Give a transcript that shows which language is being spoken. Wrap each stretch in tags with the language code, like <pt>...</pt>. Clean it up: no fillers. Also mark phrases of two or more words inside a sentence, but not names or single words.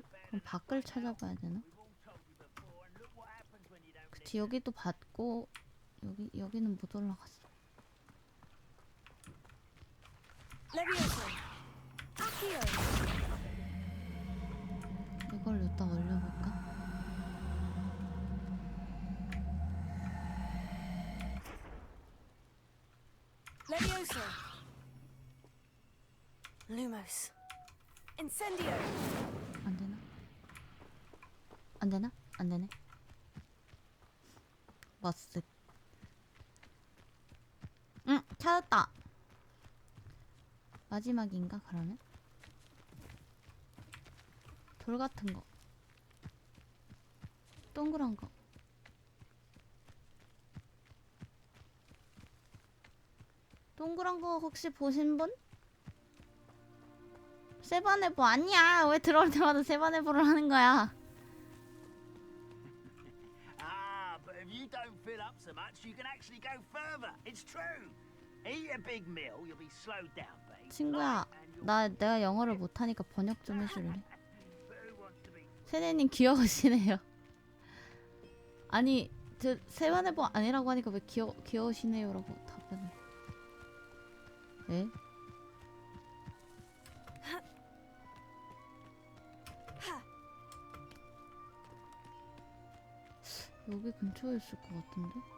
<ko>그럼 밖을 찾아봐야 되나? 그치, 여기도 봤고 여기는 못 올라갔어. 이걸 여기다 올려볼까?</ko> <la>Levioso. Lumos. Incendio.</la> <ko>안 되나? 안 되나? 안 되네. 머쓱. 응, 찾았다. 마지막인가 그러면? 돌 같은 거. 동그란 거. 동그란 거 혹시 보신 분? 세바네보 아니야. 왜 들어올 때마다 세바네보를 하는 거야?</ko> <en>Ah, but if you don't fill up so much, you can actually go further. It's true. Eat a big meal, you'll be slowed down, babe.</en> <ko>친구야, 내가 영어를 못하니까 번역 좀 해줄래? 세네님 귀여우시네요. 아니, 저 세바네보 아니라고 하니까 왜 귀여우시네요라고 답변을? 네? 여기 근처에 있을 것 같은데?</ko>